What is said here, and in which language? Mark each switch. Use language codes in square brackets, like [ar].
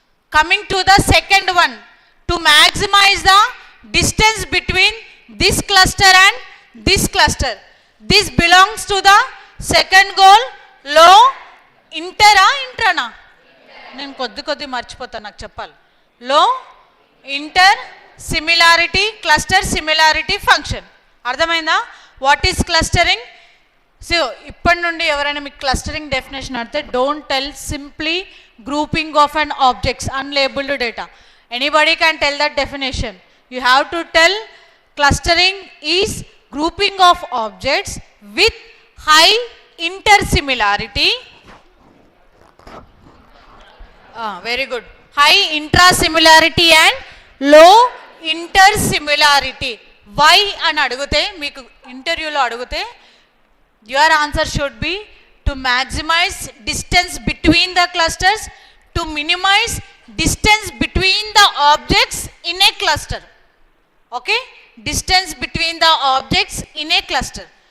[en] Coming to the second one, to maximize the distance between this cluster and this cluster, this belongs to the second goal, low intera intrana. [te] నేను కొద్ది మర్చిపోతాను, నాకు చెప్పాలి. [en] Low inter similarity cluster similarity function. [te] అర్థమైందా? [en] What is clustering? So [te] ఇప్పటి నుండి ఎవరైనా మీకు క్లస్టరింగ్ డెఫినేషన్ అడితే [en] Don't tell simply grouping of and objects unlabelled data. Anybody can tell that definition. You have to tell clustering is grouping of objects with high inter similarity. Very good. High intra similarity and low inter similarity. [te] Why అని అడిగితే, మీకు ఇంటర్వ్యూలో అడిగితే [en] your answer should be to maximize distance between the clusters, to minimize distance between the objects in a cluster. Okay, distance between the objects in a cluster.